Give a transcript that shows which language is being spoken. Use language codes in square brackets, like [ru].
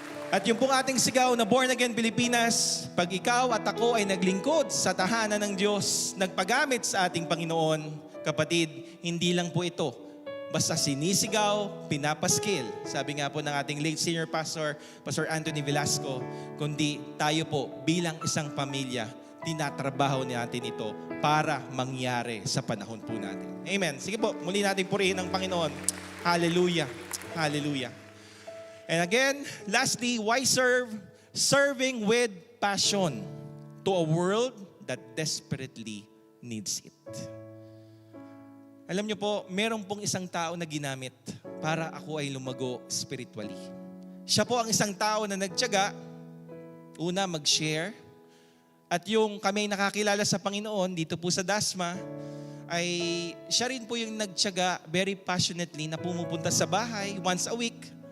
[tl] At yung pong ating sigaw na Born Again Pilipinas, pag ikaw at ako ay naglingkod sa tahanan ng Diyos, nagpagamit sa ating Panginoon, kapatid, hindi lang po ito basta sinisigaw, pinapaskil. Sabi nga po ng ating late senior pastor, Pastor Anthony Velasco, kundi tayo po bilang isang pamilya, tinatrabaho natin ito para mangyari sa panahon po natin. Amen. Sige po, muli natin purihin ang Panginoon. Hallelujah. Hallelujah. [en] And again, lastly, why serve? Serving with passion to a world that desperately needs it. [tl] Alam niyo po, meron pong isang tao na ginamit para ako ay lumago spiritually. Siya po ang isang tao na nagtiyaga, una mag-share, at yung kami nakakilala sa Panginoon dito po sa Dasma, ay siya rin po yung nagtiyaga [en] very passionately [tl] na pumupunta sa bahay [en] once a week.